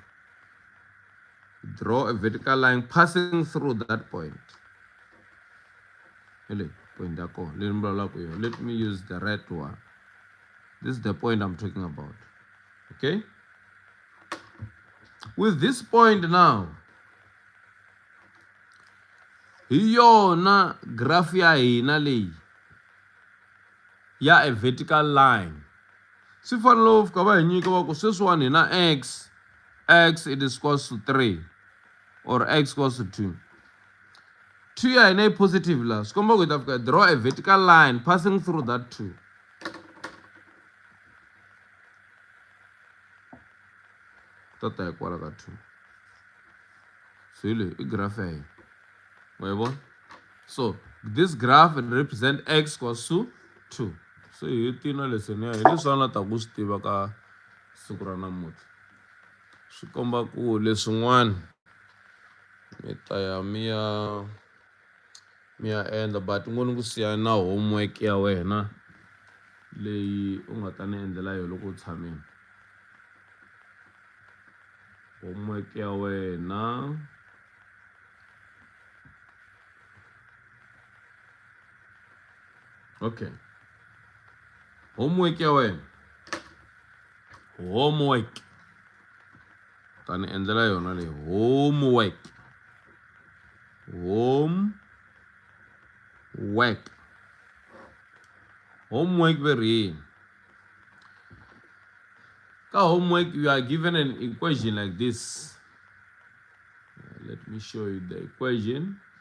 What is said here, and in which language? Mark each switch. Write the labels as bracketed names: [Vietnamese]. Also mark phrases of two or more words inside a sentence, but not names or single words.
[English] Draw a vertical line passing through that point. Let me use the red one. This is the point I'm talking about. Okay? With this point now, [Tsonga] yona graph ya hina leyi ya [English] a vertical line. [Tsonga] Si fanele ka va hi nyika va ku sweswiwani hina x [English] it is equals to 3 or x equals to 2. [Tsonga] 2 ya hina yi positive la. Swi komba ku hi ta fika [English] draw a vertical line passing through that 2. [Tsonga] Tata hi kwala ka 2. So hi leyi I graph ya hina. Wayibona? [English] So this graph represents x equals to 2. [Tsonga] So hi hetile lesson ya hi leswi a ni ta ku swi tiva ka siku ra namuntlha. Swi komba ku leswin'wana mi ta ya mi ya endla, but ngo ni ku siya na homework ya wena leyi u nga ta ni endlela yona loko u tshamile. Homework ya wena okay, homework ya wena, homework ta ni endlela yona leyi, [English] homework very. Ka homework you are given an equation like this. Let me show you the equation.